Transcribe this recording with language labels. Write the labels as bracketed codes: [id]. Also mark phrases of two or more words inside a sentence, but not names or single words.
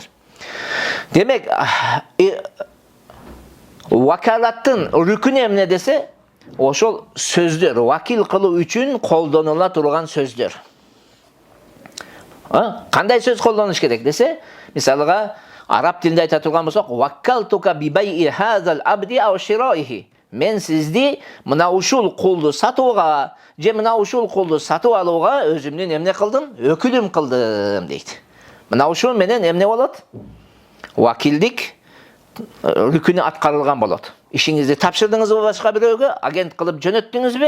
[ky] Демек, вакалаттын rükünü эмне десе, ошол сөздөр, вакил кылуу үчүн колдонула турган сөздөр. Кандай сөз колдонуш керек десе, мисалга араб тилинде айта турган болсок, [ar] وكلتك ببيع هذا العبد أو شرائه. [ky] Мен сизди мына ушул кулду сатууга, же мына ушул кулду сатып алууга өзүмдүн эмне кылдым? Өкүлүм кылдым дейт. Мына ушул менен эмне болот? Вакилдик rükünü аткарылган болот. Ишиңизди тапшырдыңызбы башка бирөөгө, агент кылып жөнөттүңүзбү?